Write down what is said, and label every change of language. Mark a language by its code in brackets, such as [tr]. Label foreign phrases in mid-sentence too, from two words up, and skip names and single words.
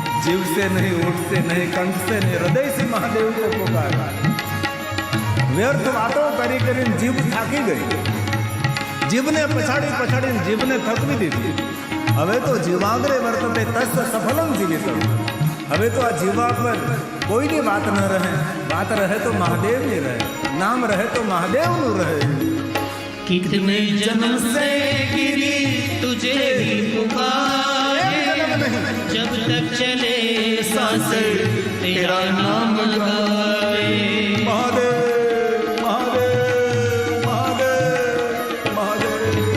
[hi] जीव से नहीं, ऊँट से नहीं, कंठ से नहीं, हृदय से महादेव को पुकार। [gu] વ્યર્થ વાતો કરી કરીને જીભ થાકી ગઈ, જીભને પછાડી પછાડીને જીભને થકવી દીધી. હવે તો [sa] जीवाग्रे वर्तते तस्य सफलम् जीवितम्. [gu] હવે તો આ જીવા પર કોઈની વાત ન રહે, વાત રહે તો મહાદેવની રહે, નામ રહે તો મહાદેવનું રહે. [hi] कितने जन्म से गिरी तुझे ही पुकारे, जब तक चले सांसें तेरा नाम गाए. [gu] મહાદેવ મહાદેવ મહાદેવ મહાદેવ.